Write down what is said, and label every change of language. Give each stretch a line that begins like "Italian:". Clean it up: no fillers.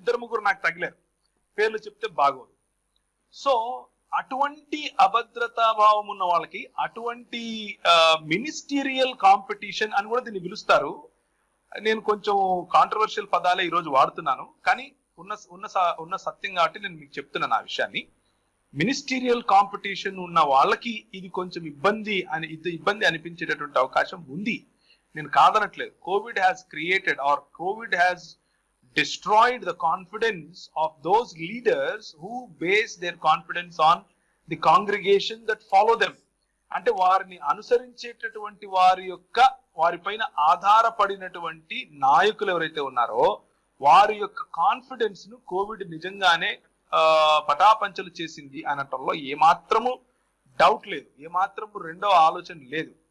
Telugu: 2-3 నాకు తగిలారు, పేర్లు చెప్తే బాగోదు. సో అటువంటి అభద్రతా భావం ఉన్న వాళ్ళకి అటువంటి మినిస్టీరియల్ కాంపిటీషన్ అని కూడా దీన్ని పిలుస్తారు. నేను కొంచెం కాంట్రవర్షియల్ పదాలే ఈరోజు వాడుతున్నాను, కానీ ఉన్న సత్యం కాబట్టి నేను మీకు చెప్తున్నాను ఆ విషయాన్ని. మినిస్టీరియల్ కాంపిటీషన్ ఉన్న వాళ్ళకి ఇది కొంచెం ఇబ్బంది అనిపించేటటువంటి అవకాశం ఉంది. నేను కాదనట్లేదు.
English: Covid has created or Covid has destroyed the confidence of those leaders who base their confidence on the congregation that follow them.
Telugu: అంటే వారిని అనుసరించేటటువంటి వారిపైన ఆధారపడినటువంటి నాయకులు ఎవరైతే ఉన్నారో వారి యొక్క కాన్ఫిడెన్స్ ను కోవిడ్ నిజంగానే పటాపంచలు చేసింది అనటంలో ఏమాత్రము డౌట్ లేదు, ఏమాత్రము రెండో ఆలోచన లేదు.